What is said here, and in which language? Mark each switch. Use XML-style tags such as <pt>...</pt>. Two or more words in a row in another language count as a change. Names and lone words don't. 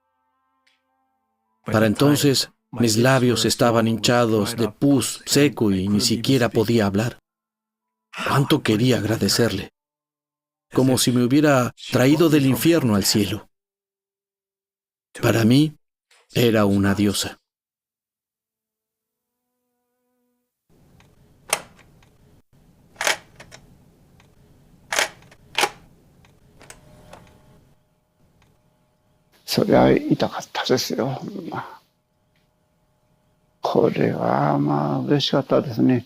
<es>Para entonces, mis labios estaban hinchados de pus seco y ni siquiera podía hablar. Cuánto quería agradecerle, como si me hubiera traído del infierno al cielo. Para mí, era una diosa.</es> <ja>そりゃ痛かったですよ。これは嬉しかったですね。</ja>